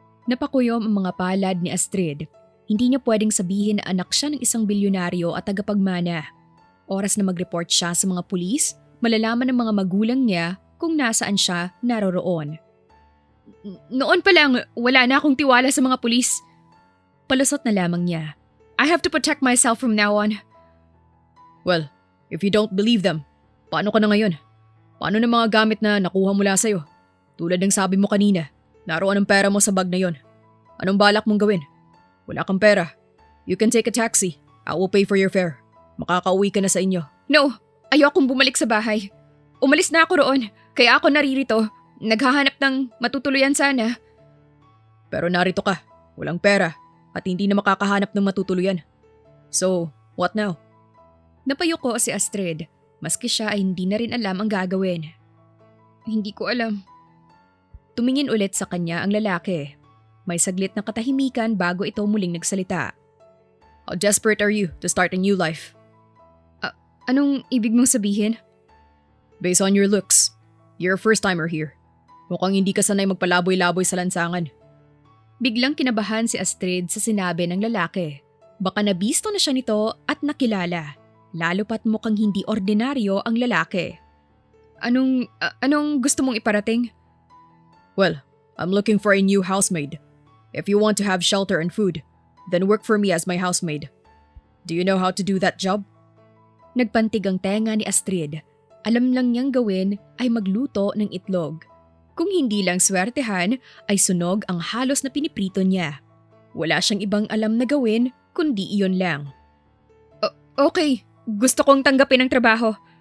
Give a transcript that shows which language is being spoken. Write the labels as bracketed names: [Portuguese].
[Filipino] Napakuyom ang mga palad ni Astrid. Hindi niya pwedeng sabihin na anak siya ng isang bilyonaryo at tagapagmana. Oras na mag-report siya sa mga pulis, malalaman ng mga magulang niya kung nasaan siya naroroon. Noon pa lang, wala na akong tiwala sa mga pulis. Palusot na lamang niya. [English] I have to protect myself from now on. Well, if you don't believe them, [Filipino] paano ka na ngayon? Paano na mga gamit na nakuha mula sa'yo? Tulad ng sabi mo kanina, naroon ang pera mo sa bag na yon. Anong balak mong gawin? Wala kang pera. [English] You can take a taxi. I will pay for your fare. [Filipino] Makakauwi ka na sa inyo. No, ayokong bumalik sa bahay. Umalis na ako roon, kaya ako naririto. Naghahanap ng matutuluyan sana. Pero narito ka, walang pera, at hindi na makakahanap ng matutuluyan. [English] So, what now? [Filipino] Napayuko si Astrid, maski siya ay hindi na rin alam ang gagawin. Hindi ko alam. Tumingin ulit sa kanya ang lalaki. May saglit na katahimikan bago ito muling nagsalita. [English] How desperate are you to start a new life? [Filipino] Anong ibig mong sabihin? [English] Based on your looks, you're a first-timer here. [Filipino] Mukhang hindi ka sanay magpalaboy-laboy sa lansangan. Biglang kinabahan si Astrid sa sinabi ng lalaki. Baka nabisto na siya nito at nakilala. Lalo pat mukhang hindi ordinaryo ang lalaki. Anong gusto mong iparating? [English] Well, I'm looking for a new housemaid. If you want to have shelter and food, then work for me as my housemaid. Do you know how to do that job? [Filipino] Nagpantig ang tenga ni Astrid. Alam lang niyang gawin ay magluto ng itlog. Kung hindi lang swertehan, ay sunog ang halos na piniprito niya. Wala siyang ibang alam na gawin kundi iyon lang. Okay, gusto kong tanggapin ang trabaho.